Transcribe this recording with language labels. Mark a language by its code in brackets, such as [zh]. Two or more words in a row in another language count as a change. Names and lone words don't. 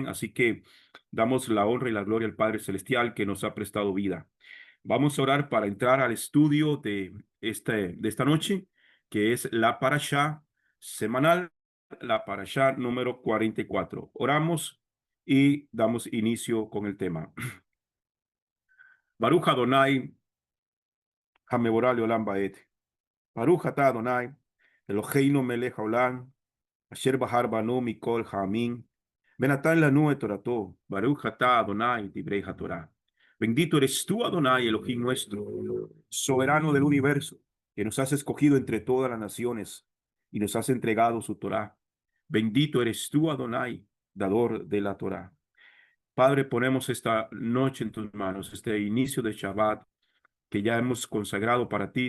[es] Así que damos la honra y la gloria al Padre Celestial que nos ha prestado vida. Vamos a orar para entrar al estudio de esta noche, que es la parashá semanal, la parashá número 44. Oramos y damos inicio con el tema. [he] ברוך אדוני, המבורך לעולם ועד. ברוך אתה אדוני, אלוהינו מלך העולם, אשר בחר בנו מכל העמים, ונתן לנו את תורתו, ברוך אתה אדוני דברי התורה. [es] Bendito eres tú, Adonai, Elohim nuestro, soberano del universo, que nos has escogido entre todas las naciones y nos has entregado su Torah. Bendito eres tú, Adonai, dador de la Torah. Padre, ponemos esta noche en tus manos, este inicio de Shabbat que ya hemos consagrado para ti.